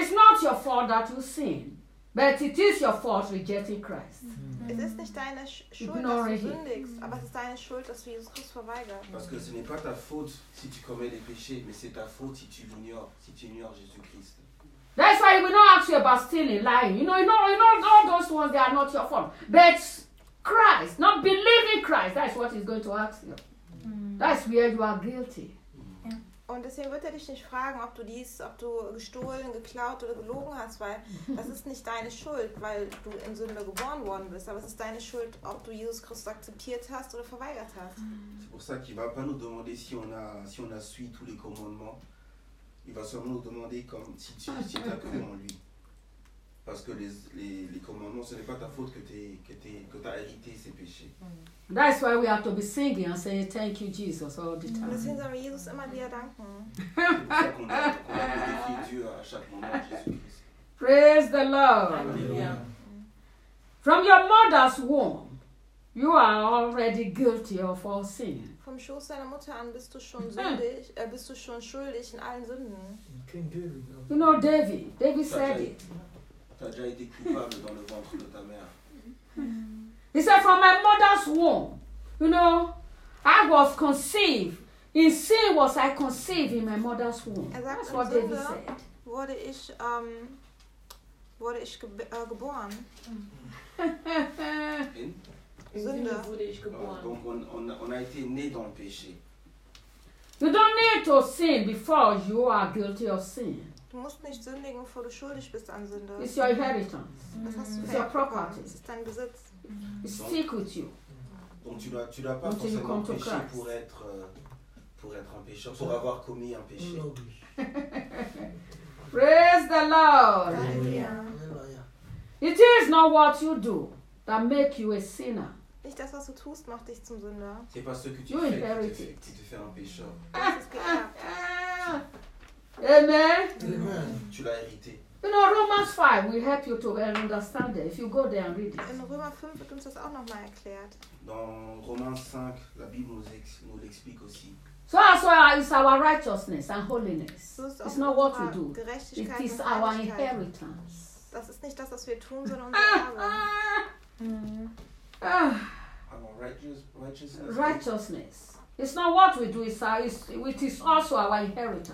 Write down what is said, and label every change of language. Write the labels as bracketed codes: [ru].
[en] It's not your fault that you sin, but it is your fault rejecting Christ. [de] Es ist nicht deine Schuld, dass du sündigst, aber es ist deine Schuld, dass du Jesus Christus verweigerst. [fr] Parce que ce n'est pas ta faute si tu commets des péchés, mais c'est ta faute si tu l'ignores, si tu ignores Jésus Christ. [en] That's why we don't ask you about stealing, lying. You know, all those ones, they are not your fault. But Christ, not believing Christ, that's what he's going to ask you. That's where you are guilty. [de] Und deswegen wird er dich nicht fragen, ob du gestohlen, geklaut oder gelogen hast, weil das ist nicht deine Schuld, weil du in Sünde geboren worden bist. Aber es ist deine Schuld, ob du Jesus Christus akzeptiert hast oder verweigert hast. [fr] C'est pour ça qu'il va pas nous demander si on a, si on a suivi tous les commandements. Il va seulement nous demander comme si tu si t'as cru en lui. Parce que les commandements, ce n'est pas ta faute que t'as hérité ces péchés. [en] That's why we have to be singing and saying thank you Jesus all the time. [de] Deswegen sollen wir Jesus immer wieder danken. [fr] C'est pour ça qu'on a Dieu à chaque moment, Jésus Christ. [en] Praise the Lord. Alleluia. From your mother's womb, you are already guilty of all sin. [de] Vom Schoß deiner Mutter an bist du schon sündig, bist du schon schuldig in allen Sünden. [en] King David. You know David. David said it. [fr] T'as déjà été coupable dans le ventre de ta mère. [en] He said, from my mother's womb, you know, I was conceived. In sin was I conceived in my mother's womb. That's what David said. [de] Wurde ich geboren? [fr] Donc on a été né dans le péché. [en] You don't need to sin before you are guilty of sin. [de] Du musst nicht sündigen, bevor du schuldig bist an Sünde. [en] It's your inheritance. It's your property. [de] Es ist dein Besitz. [en] It stick with you. [fr] Donc tu dois pas [en] until [fr] forcément péché pour être un pécheur, pour avoir commis un péché. [en] Praise the Lord. Hallelujah. It is not what you do that make you a sinner. [de] Nicht das, was du tust, macht dich zum Sünder. [fr] C'est pas ce que tu fais qui te fait un pécheur. [en] Amen. Amen. [fr] Tu l'as hérité. [en] You know, Romans 5 will help you to understand it if you go there and read it. [de] In Romans 5 wird uns das auch noch mal erklärt. [fr] Dans Romans 5, la Bible nous l'explique aussi. [en] So it's our righteousness and holiness. It's not what we do. It is our inheritance. [de] Das ist nicht das, was wir tun, sondern unser Erbe. [en] Righteousness. It's not what we do, it is also our inheritance.